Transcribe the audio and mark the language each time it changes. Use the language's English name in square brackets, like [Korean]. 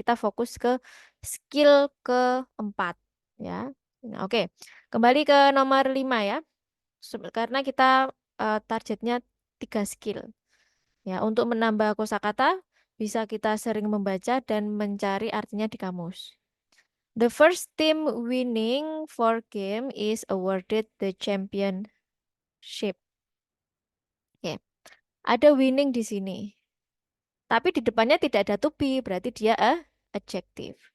[Indonesian] Kita fokus ke skill keempat ya. Nah, oke, kembali ke nomor 5 ya. Karena kita targetnya 3 skill. Ya, untuk menambah kosakata bisa kita sering membaca dan mencari artinya di kamus. [English] The first team winning for game is awarded the championship. [Indonesian] Oke, ada winning di sini. Tapi di depannya tidak ada to be, berarti dia adjective.